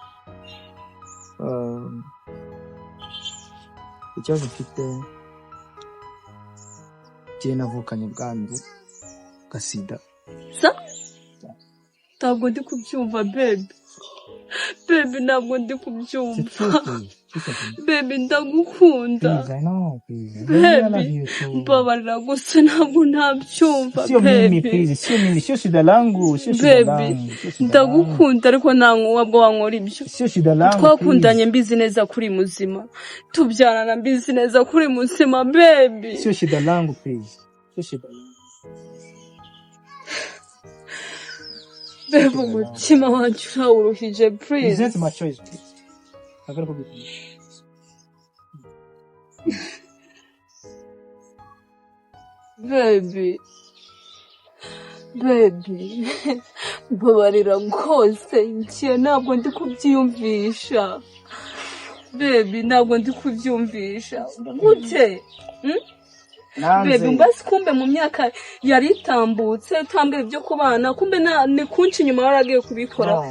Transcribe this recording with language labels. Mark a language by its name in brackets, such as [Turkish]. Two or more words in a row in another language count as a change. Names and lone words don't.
[Kinyarwanda] Ikibazo mfite jye navukanye ubwandu gasida. Ntabwo ndi kubyumva baby. Baby ntabwo ndi kubyumva. Baby ndagukunda. Baby mbabarira gusa ntabwo ntabyumva baby. [Swahili] Sio mimi sio shida langu, sio shida langu. [Kinyarwanda] Ndagukunda ariko ntango wabwo wankora ibyo. [Swahili] Sio shida langu. [Kinyarwanda] Twakundanye mbizi neza kuri muzima. Tubyarana mbizi neza kuri muzima baby. [Swahili] Sio shida langu please. Sio shida langu. [Kinyarwanda] Baby umutima wanjye urawuruhije please. [English] It's my choice please. I gotta forgive you. [Kinyarwanda] Baby. Baby. Mbabarira rwose njye ntabwo ndi kubyiyumvisha. Baby ntabwo ndi kubyumvisha. Gute? Baby mbasi kumbe mu myaka yari itambutse tambere byo kubana kumbe ni kunci nyuma waragiye kubikora.